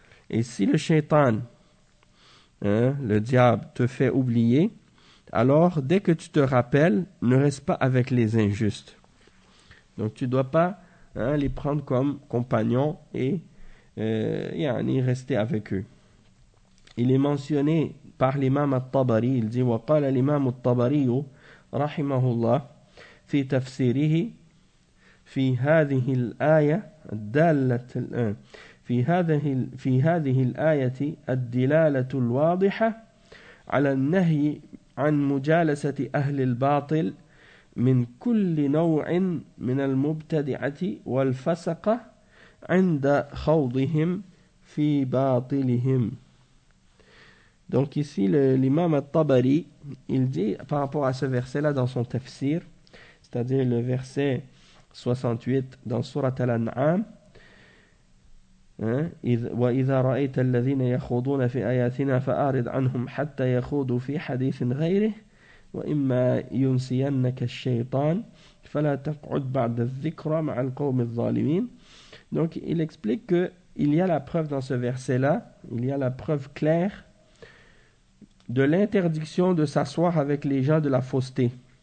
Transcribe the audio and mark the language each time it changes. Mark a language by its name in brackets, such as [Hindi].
[French] Et si le shaitan, le diable, te fait oublier, alors dès que tu te rappelles, ne reste pas avec les injustes. Donc tu ne dois pas, hein, les prendre comme compagnons et y rester avec eux. Il est mentionné par l'imam al-Tabari, il dit: [Arabic] wa qala l'imam al-Tabari rahimahullah fi tafsirihi في هذه الآية الدالة في هذه في هذه الآية الدلالة الواضحة على النهي عن مجالسة أهل الباطل من كل نوع من المبتدعة والفسقة عند خوضهم في باطلهم. [French] Donc ici l'imam al-Tabari, il dit par rapport à ce verset-là dans son tafsir, c'est-à-dire le verset 68 dans Sourate Al-An'am, [Arabic] وَإِذَا رَأَيْتَ الَّذِينَ يَخُوضُونَ فِي آيَاتِنَا فَأَعْرِضْ عَنْهُمْ حَتَّى يَخُوضُوا فِي حَدِيثٍ غَيْرِهِ وَإِمَّا يُنْسِيَنَّكَ الشَّيْطَانِ فَلَا تَقْعُدْ بَعْدَ الذِّكْرَ مَعَ الْقَوْمِ الظَّالِمِينَ. [French] Donc il explique que il y a la preuve dans ce verset-là, il y a la preuve claire de l'interdiction de s'asseoir avec les gens de la fausseté.